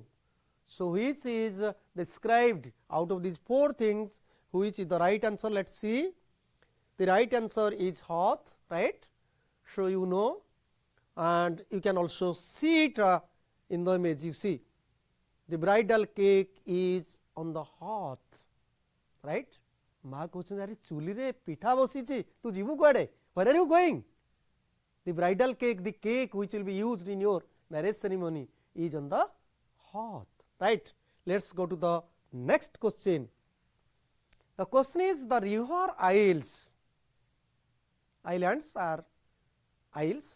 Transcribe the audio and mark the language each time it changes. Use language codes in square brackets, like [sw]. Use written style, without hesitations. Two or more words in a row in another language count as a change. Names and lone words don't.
[en] So which is described out of these 4 things, which is the right answer? Let us see. The right answer is hearth, right? So you know, and you can also see it in the image. You see the bridal cake is on the hearth, right? [or] Ma କହୁଛନ୍ତି ଅରେ ଚୁଲି ରେ ପିଠା ବସିଛି ତୁ ଯିବୁ କୁଆଡେ, [en] where are you going? The bridal cake, the cake which will be used in your marriage ceremony is on the hearth, right? Let's go to the next question. The question is the river isles. Islands are isles.